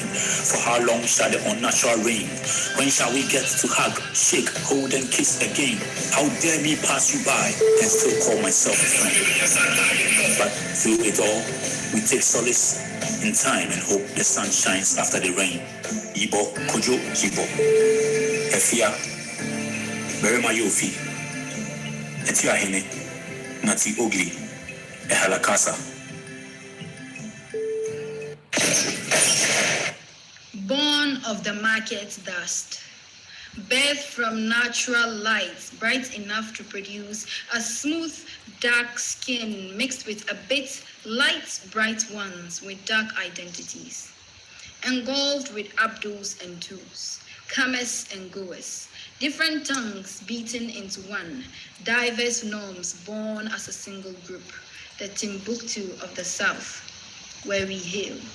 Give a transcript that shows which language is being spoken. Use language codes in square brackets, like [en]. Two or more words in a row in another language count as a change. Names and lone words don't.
[en] For how long shall the unnatural reign? When shall we get to hug, shake, hold, and kiss again? How dare me pass you by and still call myself a friend? But through it all, we take solace in time and hope the sun shines after the rain. Ibo, Kojo, Ibo. Efia, Berema Yofi. Etia Hene, Nati Ogli, Ehalakasa. Born of the market dust, birthed from natural light, bright enough to produce a smooth, dark skin mixed with a bit light, bright ones with dark identities, engulfed with abdos and twos, comers and goers, different tongues beaten into one, diverse norms born as a single group, the Timbuktu of the South, where we hail.